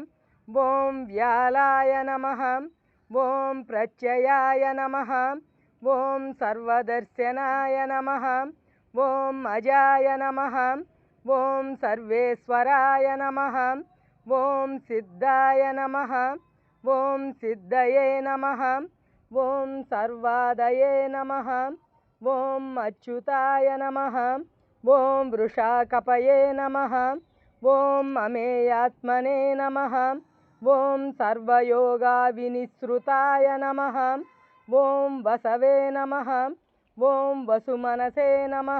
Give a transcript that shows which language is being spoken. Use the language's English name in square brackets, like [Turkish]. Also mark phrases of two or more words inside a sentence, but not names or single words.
[Sanskrit] ओम व्यालाय नमः। ओम प्रत्ययाय नमः। ओम सर्वदर्शनाय नमः। ओम अजाय नमः। ओम सर्वेश्वराय नमः। ओम सिद्धाय नमः। ओम सिद्धये नमः। ఓం సర్వాదయే నమః. ఓం అచ్యుతాయ నమః. ఓం వృషాకపయే నమః. ఓం అమేయాత్మనే నమః. ఓం సర్వయోగా వినిసృతాయ నమః. ఓం వసవే నమః. ఓం వసుమనసే నమః.